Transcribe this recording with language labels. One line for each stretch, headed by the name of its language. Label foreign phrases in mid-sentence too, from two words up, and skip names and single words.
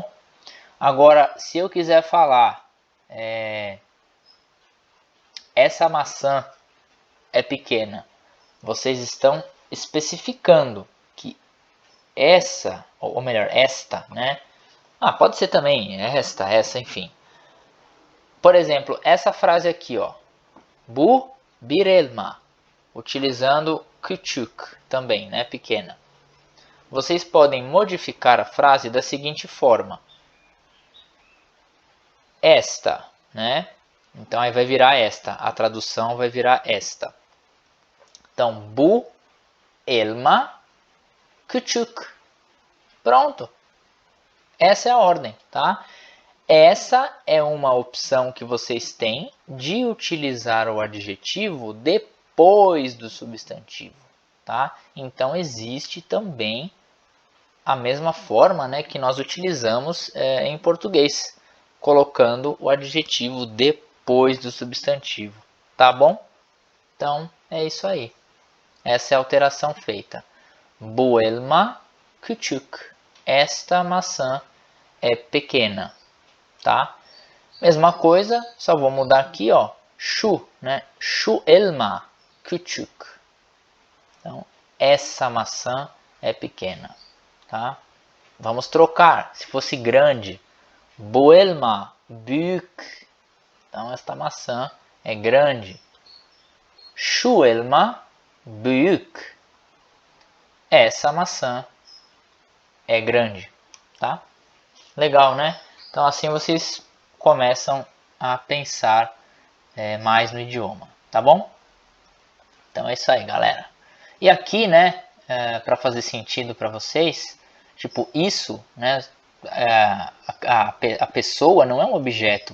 Portuguese: Agora, se eu quiser falar essa maçã é pequena, vocês estão especificando que essa, ou melhor, esta, né? Pode ser também essa, enfim. Por exemplo, essa frase aqui, ó.
Turkish: Bu bir elma,
Portuguese: utilizando küçük também, né? Pequena. Vocês podem modificar a frase da seguinte forma. Esta, né? Então aí vai virar esta, a tradução vai virar esta. Então,
Turkish: bu elma küçük.
Portuguese: Pronto. Essa é a ordem, tá? Essa é uma opção que vocês têm de utilizar o adjetivo depois do substantivo, tá? Então existe também a mesma forma, né, que nós utilizamos em português, colocando o adjetivo depois do substantivo, tá bom? Então é isso aí. Essa é a alteração feita.
Turkish: Bu elma küçük.
Portuguese: Esta maçã é pequena, tá? Mesma coisa, só vou mudar aqui, ó, şu, né?
Turkish: Şu elma küçük.
Portuguese: Então, essa maçã é pequena, tá? Vamos trocar. Se fosse grande,
Turkish: bu elma büyük.
Portuguese: Então, esta maçã é grande.
Turkish: Şu elma büyük.
Portuguese: Essa maçã é grande, tá? Legal, né? Então assim vocês começam a pensar mais no idioma, tá bom? Então é isso aí, galera. E aqui, né, para fazer sentido para vocês, tipo, isso, né, a pessoa não é um objeto.